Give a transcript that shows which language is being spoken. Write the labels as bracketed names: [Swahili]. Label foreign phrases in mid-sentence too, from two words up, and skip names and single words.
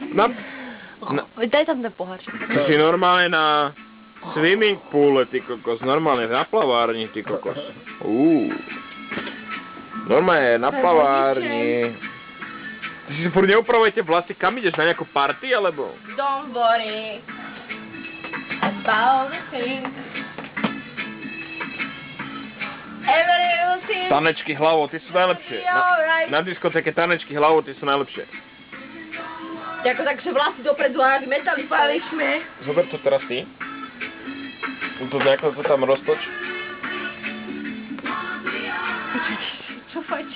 [Slovak] Daj tam ten pohár. Ty si normálne na [English] swimming poole, [Slovak] ty kokos. Normálne na plavárni, ty kokos. Normálne na plavárni. Ty si furt neupravujete vlasy, kam ideš? Na nejakú party, alebo? [English] Don't worry about the things. Everything. [Slovak] Tanečky hlavou, ty sú najlepšie. Na diskotéke tanečky hlavou, ty sú najlepšie. Jako takže vlasy dopredu a metali Pališ mi. Zober to teraz ty. To nejako to tam roztoč. Čo fajčíš?